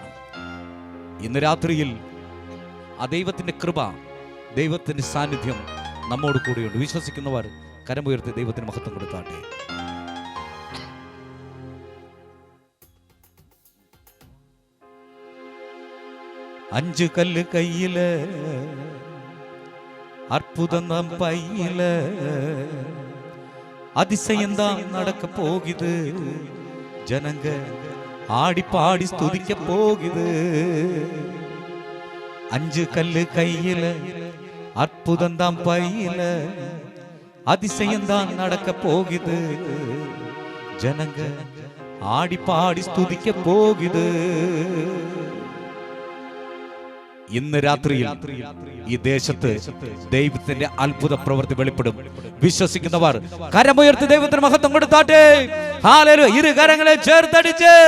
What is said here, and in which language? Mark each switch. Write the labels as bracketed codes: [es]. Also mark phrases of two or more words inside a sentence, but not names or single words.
[ml] ഇന്ന് രാത്രിയിൽ ആ ദൈവത്തിന്റെ കൃപ, ദൈവത്തിന്റെ സാന്നിധ്യം നമ്മോട് കൂടെയുണ്ട്. വിശ്വസിക്കുന്നവർ കരമുയർത്തി ദൈവത്തിന് മഹത്വം കൊടുത്താട്ടെ. അഞ്ച് കല്ല് കയ്യില്, [ta] അற்புதம் நம் பையில, அதிசயம்தான் நடக்க போகுது, ஜனங்க ஆடி பாடி ஸ்துதிக்க போகுது. அஞ்சு கல்லு கையில, அற்புதம் தான் பையில, அதிசயம்தான் நடக்க போகுது, ஜனங்க ஆடி பாடி ஸ்துதிக்க போகுது. [ml] ഇന്ന് രാത്രിയിൽ ഈ ദേശത്ത് ദൈവത്തിന്റെ അത്ഭുത പ്രവൃത്തി വെളിപ്പെടും. വിശ്വസിക്കുന്നവർ കരമുയർത്തി ദൈവത്തിന് മഹത്വം കൊടുത്താട്ടെ. ഹല്ലേലൂയ. ഇരു കരങ്ങളെ ചേർത്തടിച്ച്